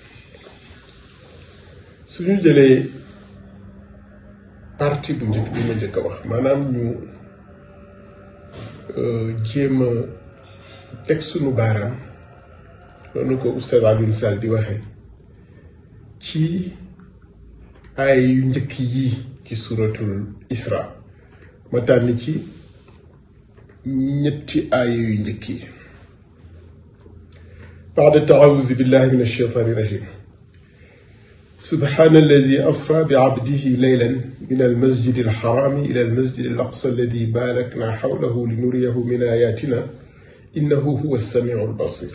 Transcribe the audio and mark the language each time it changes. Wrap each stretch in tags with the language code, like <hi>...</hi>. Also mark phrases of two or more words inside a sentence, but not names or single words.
<wo>suñu jëlee partie bu njëkk bi ma njëkk a wax maanaam ñu jéem a teg suñu baaraam loolu ko Oustaz Alioune Sall di waxee ci ay yu njëkk yi ci suuratul Isra ma tànn ci ñetti aaya yu njëkk yi.</wo> <ar>بعد التعوذ بالله من الشيطان الرجيم. سبحان الذي أسرى بعبده ليلا من المسجد الحرام إلى المسجد الأقصى الذي باركنا حوله لنريه من آياتنا إنه هو السميع البصير.</ar>